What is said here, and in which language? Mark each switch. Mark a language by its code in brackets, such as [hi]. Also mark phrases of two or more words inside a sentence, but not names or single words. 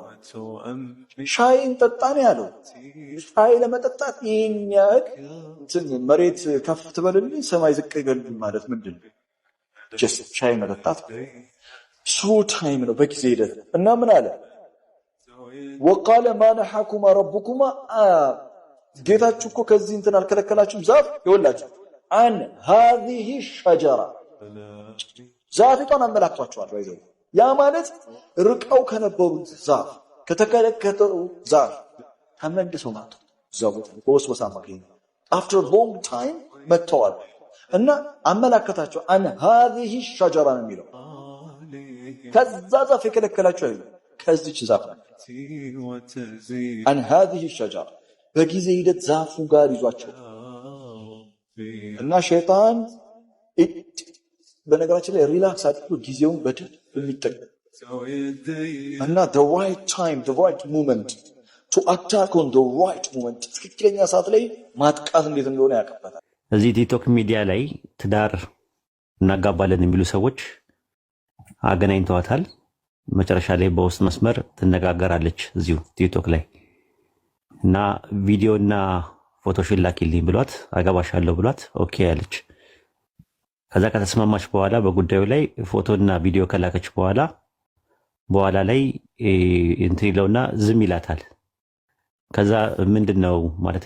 [am] ሻይ እንጠጣን ያለው ሻይ ለመጠጣት ይሄን ያህል መሬት ከፍ ትበልልኝ ሰማይ ዝቅ ይበልልኝ ማለት ምንድነው? ጀስት ሻይ መጠጣት [en] so time [am] ነው በጊዜ ሂደት እና ምን አለ [ar] وقال ما نهاكما ربكما [am] ጌታችሁ እኮ ከዚህ እንትን አልከለከላችሁም ዛፍ ይወላችሁ [ar] عن هذه الشجرة [am] ዛፊቷን አመላክቷቸዋል። ባይዘው ያ ማለት ርቀው ከነበሩት ዛፍ ከተከለከተው ዛፍ ተመልሰው መጡ። ዛፉ ወስወሳ ማግኘት [en] after long time [am] መተዋል እና አመላከታቸው [ar] عن هذه الشجرة [am] ነው የሚለው ከዛ ዛፍ የከለከላቸው አይደለም ከዚች ዛፍ [ar] عن هذه الشجرة [am] በጊዜ ሂደት ዛፉ ጋር ይዟቸው እና ሸይጣን በነገራችን ላይ ሪላክስ አድርጎ ጊዜውን በደንብ የሚጠቀም እና [en] the right time the right moment [am] to attack on the right moment ትክክለኛ ሰዓት ላይ ማጥቃት እንዴት እንደሆነ ያቀበታል። እዚህ ቲክቶክ ሚዲያ ላይ ትዳር እናጋባለን የሚሉ ሰዎች አገናኝተዋታል። መጨረሻ ላይ በውስጥ መስመር ትነጋገራለች እዚሁ ቲክቶክ ላይ እና ቪዲዮና ፎቶሽን ላኪልኝ ብሏት አገባሻለሁ ብሏት ኦኬ ያለች። ከዛ ከተስማማች በኋላ በጉዳዩ ላይ ፎቶና ቪዲዮ ከላከች በኋላ ላይ እንትን ይለውና ዝም ይላታል። ከዛ ምንድነው ማለትም